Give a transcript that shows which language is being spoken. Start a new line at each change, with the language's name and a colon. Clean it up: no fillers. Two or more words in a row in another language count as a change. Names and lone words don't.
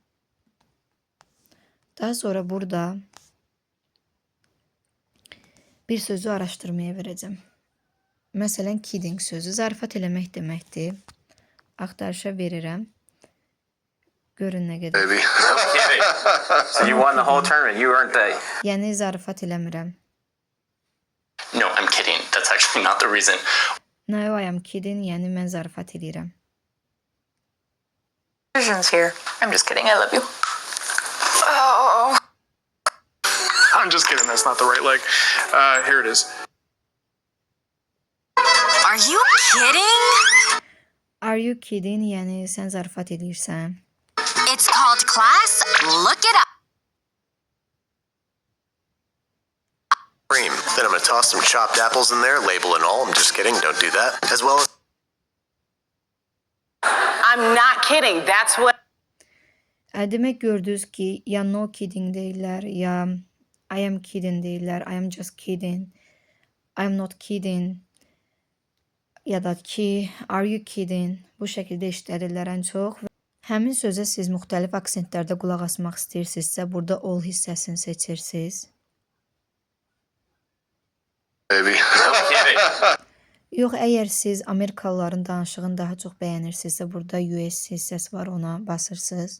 Azerbaijani: Daha sonra burada bir sözü araşdırmaya verəcəm. Məsələn, kidding sözü zarafat eləmək deməkdir. Axtarışa verirəm. Görün nə qədər.
English: So you won the whole tournament. You earned the...
Azerbaijani: Yəni zarafat eləmirəm.
English: No, I'm kidding. That's actually not the reason. No, I am kidding.
Azerbaijani: Yəni mən zarafat eləyirəm.
English: Versions here. I'm just kidding. I love you. Oh. I'm just kidding. That's not the right leg. Here it is. Are you kidding? Are you kidding?
Azerbaijani: Yəni sən zarafat eləyirsən.
English: It's called class. Look it up. Cream. Then I'm gonna toss some chopped apples in there, label and all. I'm just kidding, don't do that. As well as I'm not kidding. That's what...
Azerbaijani: Demək gördünüz ki, ya
English: no kidding
Azerbaijani: deyirlər, ya
English: I am kidding
Azerbaijani: deyirlər,
English: I am just kidding, I am not kidding,
Azerbaijani: ya da ki,
English: are you kidding?
Azerbaijani: Bu şəkildə işlədirlər ən çox. Həmin sözə siz müxtəlif aksentlərdə qulaq asmaq istəyirsinizsə, burada all hissəsini seçirsiniz.
English: baby.
Azerbaijani: Yox, əgər siz Amerikalıların danışığını daha çox bəyənirsinizsə, burada US hissəsi var, ona basırsınız.